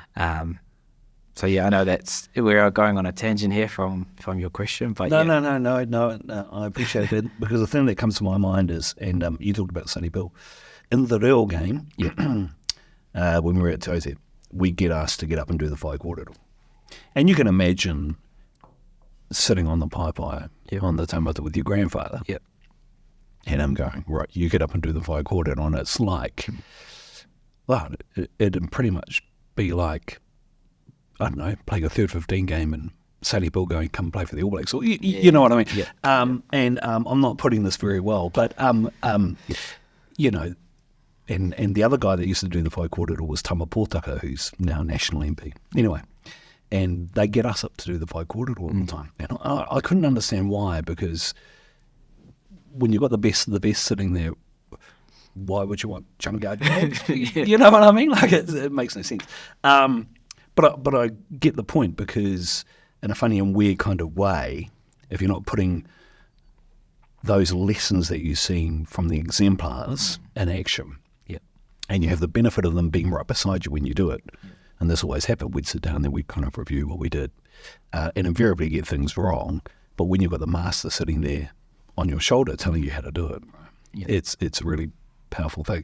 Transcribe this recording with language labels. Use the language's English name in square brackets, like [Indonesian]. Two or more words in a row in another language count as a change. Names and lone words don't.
[English] So yeah, I know we're going on a tangent here from your question, but No, I appreciate that, because the thing that comes to my mind is, and you talked about Sonny Bill, in the real game, when we were at Te we get asked to get up and do the [Māori] whai kōrero. [English] And you can imagine sitting on the paipai on the taumata with your grandfather. Yep. And I'm going, right, you get up and do the [Māori] whai kōrero, [English] and it's like, well, it'd pretty much be like, I don't know, playing a 3rd 15 game and Sonny Bill going, come play for the All Blacks. Or, you know what I mean? Yeah. And I'm not putting this very well, but, and the other guy that used to do the [Māori] whai kōrero [English] was Tama Pōtaka, who's now National MP. Anyway, and they get us up to do the [Māori] whai kōrero [English] all the time. And I couldn't understand why, because when you've got the best of the best sitting there, why would you want junkyard dogs? You know what I mean? Like, it makes no sense. But I get the point, because in a funny and weird kind of way, if you're not putting those lessons that you've seen from the exemplars in action, and you have the benefit of them being right beside you when you do it, and this always happened, we'd sit down and we'd kind of review what we did, and invariably get things wrong, but when you've got the master sitting there on your shoulder telling you how to do it, it's a really powerful thing.